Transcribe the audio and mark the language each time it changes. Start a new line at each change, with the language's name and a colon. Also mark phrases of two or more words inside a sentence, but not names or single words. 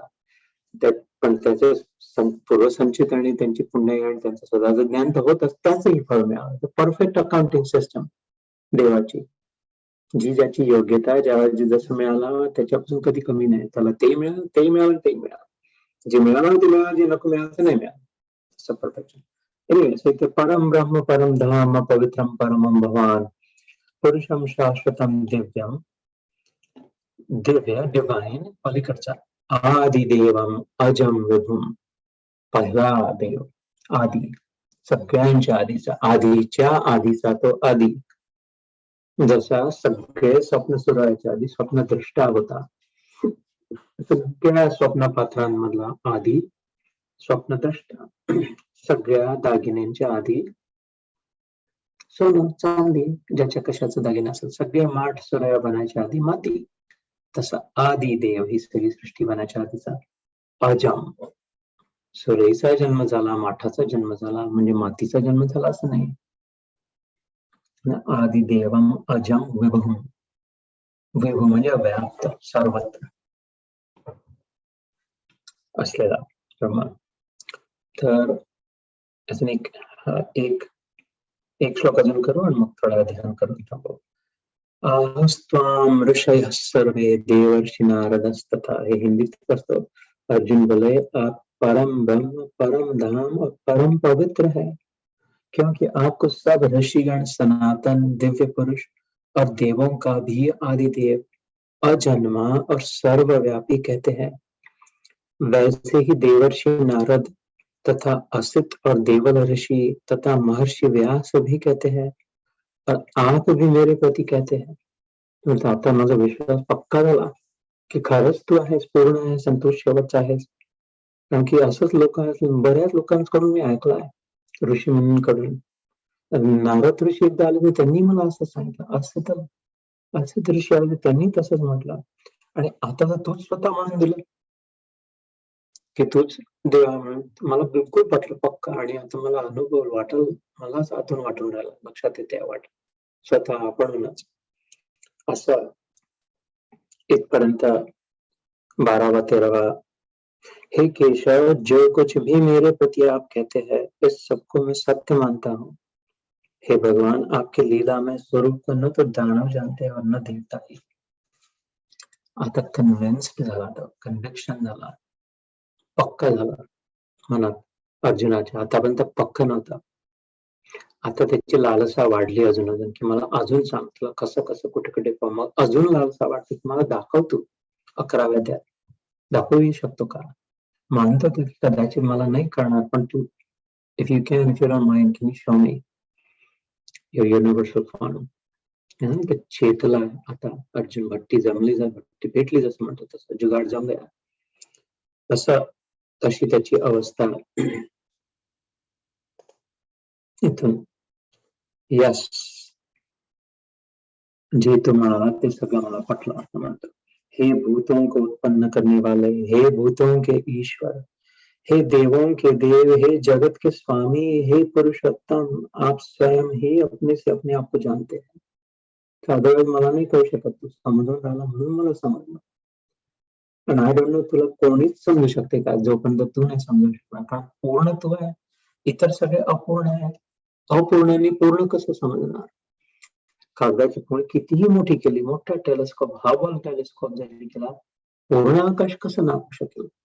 Marathi: पण त्याचे पूर्वसंचित आणि त्यांची पुण्य आणि त्यांचं स्वतःचं ज्ञान तर होतच, त्याचंही फळ मिळालं. परफेक्ट अकाउंटिंग सिस्टम देवाची, जी ज्याची योग्यता ज्यावेळी जसं मिळाला त्याच्यापासून कधी कमी नाही. त्याला ते मिळालं, तेही मिळालं, तेही मिळालं, जे मिळालं ते मिळालं, जे नको मिळालं ते नाही मिळालं. असं परफेक्शन. एनिवे इथे
Sanskrit: परम ब्रह्म परम धाम पवित्रम परमम भवान पुरुषम शाश्वतम दिव्यम,
Marathi: दिव्य डिवाइन पलीकडचा
Sanskrit: आदिदेवम अजम विभुम,
Marathi: पहिला देव, आदी, सगळ्यांच्या आधीचा, आधीच्या आधीचा तो आदी. जसा सगळे स्वप्न सुरू व्हायच्या आधी स्वप्नदृष्टा होता, सगळ्या स्वप्नपात्रांमधला आधी स्वप्नदृष्टा. सगळ्या दागिन्यांच्या आधी सोनं चांदी, ज्याच्या कशाचं दागिना असेल, सगळे माठ सुरया बनायच्या आधी माती. तसा आदी देव ही सगळी सृष्टी बनायच्या आधीचा अजम. सुरेचा जन्म झाला, माठाचा जन्म झाला, म्हणजे मातीचा जन्म झाला असं नाही.
Sanskrit: आदी देवम अजम विभुम,
Marathi: विभू म्हणजे व्याप्त, सर्वत्र असलेला ब्रह्मा. तर अजून एक श्लोक अजून करू आणि मग थोडा ध्यान करून थांबू.
Sanskrit: आस्त्वाम ऋषयः सर्वे देवर्षि नारदस्तथा,
Marathi: हे हिंदीत असतं.
Hindi: अर्जुन बोले आप परम ब्रह्म, परम धाम और परम पवित्र है, क्योंकि आपको सब ऋषिगण, सनातन, दिव्य पुरुष और देवों का भी आदिदेव, अजन्मा और सर्वव्यापी कहते हैं। वैसे ही देवर्षि नारद तथा असित और देवल ऋषि तथा महर्षि व्यास भी कहते हैं, और आप भी मेरे प्रति कहते हैं.
Marathi: म्हणजे आता माझा विश्वास पक्का झाला की खरंच तू आहेस, पूर्ण आहे, संतोष शेवटचा आहेस. कारण की असंच लोक, बऱ्याच लोकांकडून मी ऐकलंय, ऋषी मुनींकडून. नारद ऋषी एकदा आले, त्यांनी मला असं सांगितलं, असं ऋषी आले, त्यांनी तसंच म्हटलं, आणि आता तर तूच स्वतः म्हणून दिलं की तूच देवा म्हणून. मला बिलकुल पटलं पक्का, आणि आता मला अनुभव वाटल, मलाच आतून वाटून राहिला, लक्षात येते वाट स्वतः आपणच. असं इथपर्यंत 12वा 13वा. हे केशव,
Hindi: जो कुछ भी मेरे प्रति आप कहते हैं, इस सबको मैं सत्य मानता हूँ. हे भगवान, आपकी लीला में स्वरूप को न तो दानव जानते हैं और न देवता ही.
Marathi: आता कन्व्हिन्स्ड झाला, कन्व्हिक्शन झाला, पक्का झाला मनात अर्जुनाच्या. आतापर्यंत पक्का नव्हता. आता त्याची लालसा वाढली अजून की मला अजून सांग, तुला कसं कसं कुठे कुठे, मग अजून लालसा वाटते की मला दाखव, तू 11व्या अध्यायात दाखवू शकतो का. मानतो की कदाचित मला नाही करणार, पण तू
English: if you can, if you don't mind, can you show me. your universal form.
Marathi: ते चेतला आता अर्जुन भट्टी जमली जा भट्टी पेटली जसं म्हणतो तसं जुगाड जमल्या तसं तशी त्याची अवस्था इथून. यस, जे तू म्हणाला ते सगळं मला पटलं असं म्हणतो.
Hindi: हे भूतों को उत्पन्न करने वाले, हे भूतों के ईश्वर, हे देवों के देव, हे जगत के स्वामी, हे पुरुषोत्तम, आप स्वयं ही अपने से अपने आप को जानते हैं.
Marathi: अदरवाइज मला नाही कळू शकत. तू समजून राहिला म्हणून मला समजलं. पण
English: I don't know
Marathi: तुला कोणीच समजू शकते का जोपर्यंत तू नाही समजू शकणार. कारण पूर्ण तू आहे, इतर सगळे अपूर्ण आहे. अपूर्णांनी पूर्ण कसं समजणार? कागदाची पोळी कितीही मोठी केली, मोठा टेलिस्कोप, हबल टेलिस्कोप जरी केला, पूर्ण आकाश कसं नापू शकेल?